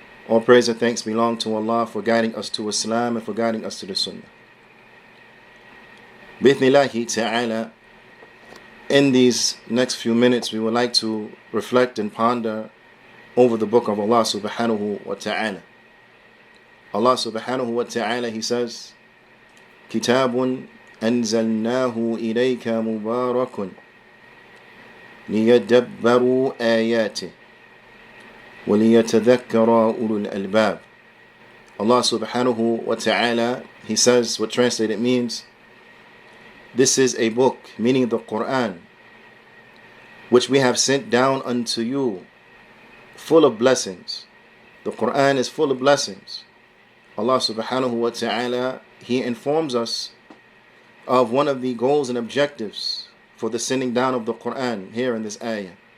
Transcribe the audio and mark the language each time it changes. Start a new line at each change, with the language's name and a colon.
English: All praise and thanks belong to Allah for guiding us to Islam and for guiding us to the Sunnah. Bithnillahi ta'ala, in these next few minutes we would like to reflect and ponder over the book of Allah subhanahu wa ta'ala.
Arabic: Allah subhanahu wa ta'ala,
English: He says,
Arabic: Kitabun أنزلناه إليك مبارك ليدبروا آياته وليتذكر أولو الألباب.
English: Allah subhanahu wa ta'ala, He says, what translated means, this is a book, meaning the Qur'an, which we have sent down unto you, full of blessings. The Qur'an is full of blessings. Allah subhanahu wa ta'ala, He informs us of one of the goals and objectives for the sending down of the Qur'an here in this ayah.